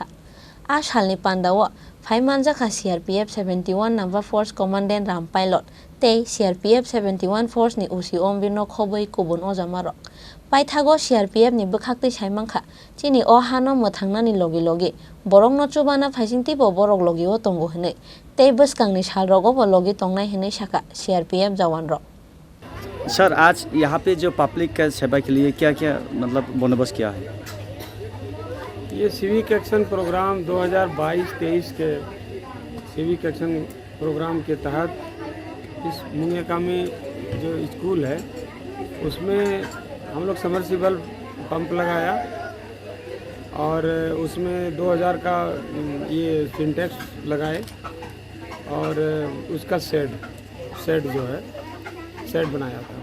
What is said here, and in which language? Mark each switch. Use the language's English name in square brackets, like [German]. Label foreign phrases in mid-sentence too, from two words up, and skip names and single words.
[Kok Borok] A salni pandao phaimanjakha CRPF 71 number force commandant Ram Pilot tei CRPF 71 force ni OC Ombir no khoboi kubun ojamarok. Paithago CRPF ni bwkhaktei saimangkha chini o hano mwthangnani logi borok no chubana phaisingtei bo borok logi o tongo hinui tei bwskangni salrogo bo logi tongnai hinui saka CRPF jawan rok. [Hindi] सर आज यहाँ पे जो पब्लिक का सेवा के लिए क्या क्या मतलब बंदोबस्त किया है? ये [English] civic action program [Hindi] 2022-23 के [English] civic action program [Hindi] के तहत इस मुंगेका में जो स्कूल है उसमें हम लोग [English] submersible pump [Hindi] लगाया और उसमें 2000 का ये सिंटेक्स लगाए और उसका शेड जो है सेट बनाया था।